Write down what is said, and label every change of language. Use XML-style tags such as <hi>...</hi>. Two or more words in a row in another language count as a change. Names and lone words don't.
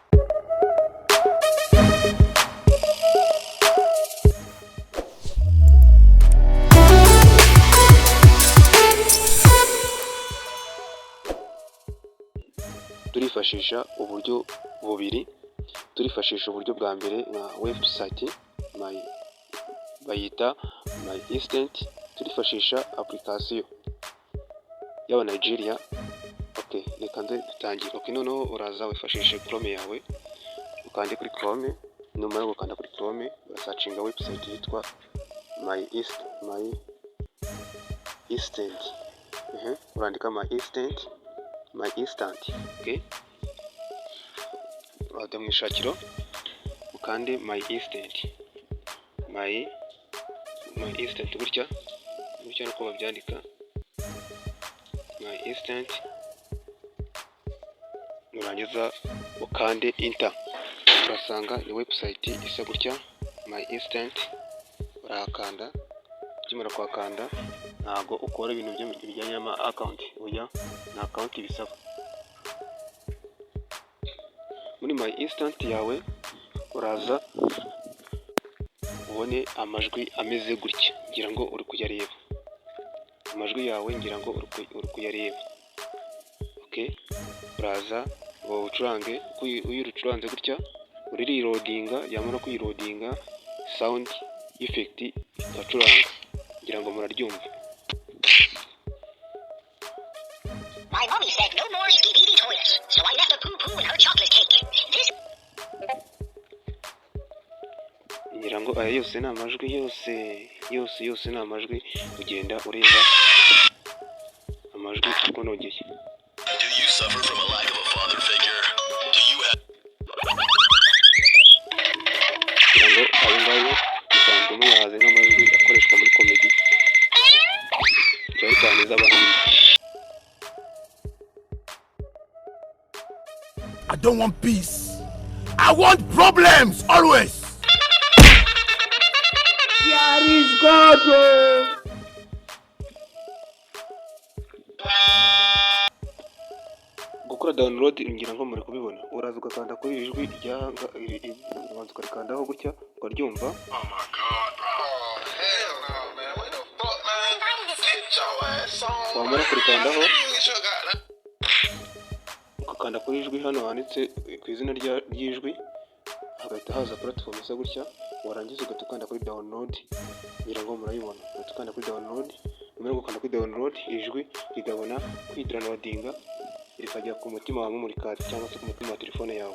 <rw>Turifashisha uburyo bubiri. Turifashisha uburyo bwa mbere nka website bayita my instant. Turifashisha application y'aba Nigeria. Okay, reka nze dutangire. Okay, noneho uraza wifashishe Chrome yawe, ukande kuri Chrome. Numara gukanda kuri Chrome urasacinga website yitwa my instant. Urandika my instant. Okay, wajya mu ishakiro ukande my instant gutya nuko babyandika my instant. Nurangiza ukande enter, urasanga ni website isa gutya my instant. Urakanda, ukimara kwakanda ntago ukora ibintu bijyanye n'ama account, oya na account bisaba. Muri my instant yawe uraza ubone amajwi ameze gutya, ngira ngo uri kuyareba. Amajwi yawe ngira ngo uri kuyareba. Okay, uraza ngo ucurange. Uyirucuranze gutya urireloadinga, yamara kuyiloadinga</rw> <en>sound effect</en> <rw>igacuranga, ngira ngo muraryumva.</rw> <en>My mommy said no more skibidi toilets, so I left a poo-poo in her chocolate cake.</en> <rw>Ngira ngo aya yose ni amajwi, yose ni amajwi. Ugenda ureba amajwi akonogeye.</rw> <en>Do you suffer from a lack of a father figure? Do you have...</en> <rw>Ngira ngo ayo ngayo usanzwe muyazi nk'amajwi akoreshwa muri comedy cyane cyane z'abahanzi.</rw> <en>I don't want peace. I want problems always. There is God.</en> <rw>Gukora download ngira ngo muri kubibona. Uraza ugakanda kuri iri jwi ubanza ukarikandaho gutya ukaryumva.</rw> <en>Oh my God, bro. Hell no, man. What the fuck, man? Get your ass on.</en> <rw>Wamara kurikandaho ukakanda kuri ijwi hano handitse ku izina ry'ijwi, hagahita haza platform isa gutya. Warangiza ugatukanda kuri download, ngira ngo murayibona. Ugatukanda kuri download, umara gukanda kuri download ijwi rigabona kwidownloadinga rikajya ku mutima wawe muri card cyangwa se ku mutima wa telefone yawe.</rw>